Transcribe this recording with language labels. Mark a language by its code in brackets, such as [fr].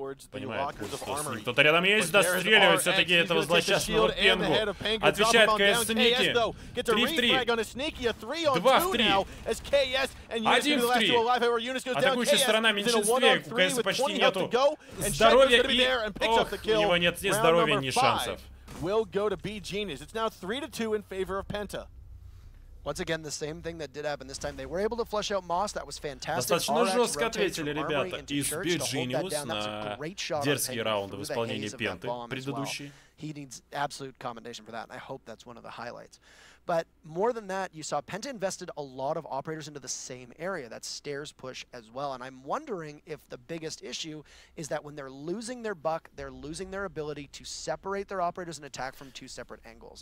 [ru] Понимает, кто-то рядом есть, достреливает все-таки этого злосчастного Пенгу. Отвечает КС Сники. 3 в 3. 2 в 3. 1 в 3. Атакующая сторона в меньшинстве. У КС почти нету здоровья и... Ох, у него нет ни здоровья, ни шансов. [en] Will go to beGenius. It's now 3-2 in favor of PENTA. Once again, the same thing that did happen this time. They were able to flush out Moss. That was fantastic. [ru] Достаточно жестко ответили ребята из beGenius на дерзкие раунды в исполнении Пенты предыдущие. [en] He needs absolute commendation for that, and I hope that's one of the highlights. But more than that, you saw PENTA invested a lot of operators into the same area, that stairs push as well. And I'm wondering if the biggest issue is that when they're losing their buck, they're losing their ability to separate their operators and attack from two separate angles.